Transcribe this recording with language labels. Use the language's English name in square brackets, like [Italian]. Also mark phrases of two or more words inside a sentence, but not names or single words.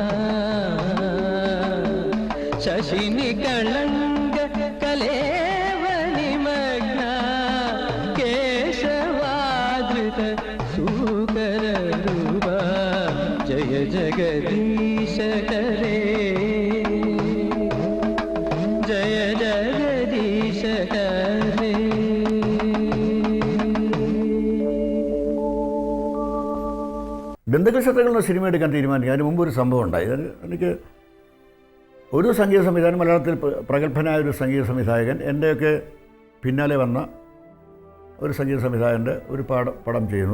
[Sanskrit] शशिनि कलंग कलेव निमग्ना केशवाधृत सूकर रूपा जय जगदीश हरे जय जगदीश हरे. [Malayalam] ബന്ധുക്ഷേത്രങ്ങൾ എന്ന സിനിമ എടുക്കാൻ തീരുമാനിക്കുക. അതിന് മുമ്പ് ഒരു സംഭവം ഉണ്ടായി. എനിക്ക് ഒരു സംഗീത സംവിധായകൻ, മലയാളത്തിൽ പ്രഗത്ഭനായ ഒരു സംഗീത സംവിധായകൻ, എൻ്റെയൊക്കെ പിന്നാലെ വന്ന ഒരു സംഗീത സംവിധായകൻ്റെ ഒരു പടം ചെയ്യുന്നു.